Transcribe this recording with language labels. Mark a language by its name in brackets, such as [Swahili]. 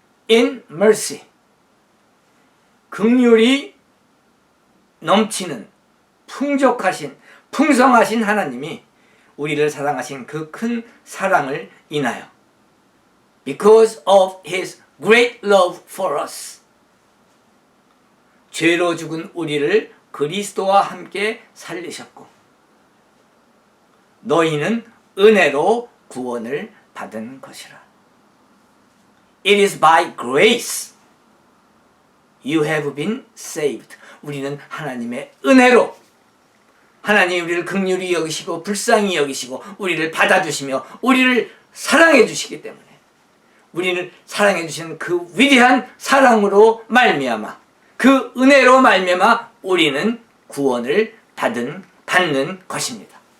[English] in mercy, [Korean] 긍휼이 넘치는 풍족하신 풍성하신 하나님이 우리를 사랑하신 그 큰 사랑을 인하여 [English] because of his great love for us, [Korean] 죄로 죽은 우리를 그리스도와 함께 살리셨고 너희는 은혜로 구원을 받은 것이라. [English] It is by grace you have been saved. [Korean] 우리는 하나님의 은혜로, 하나님이 우리를 긍휼히 여기시고 불쌍히 여기시고 우리를 받아주시며 우리를 사랑해 주시기 때문에, 우리를 사랑해 주시는 그 위대한 사랑으로 말미암아, 그 은혜로 말미암아 우리는 구원을 받는 것입니다.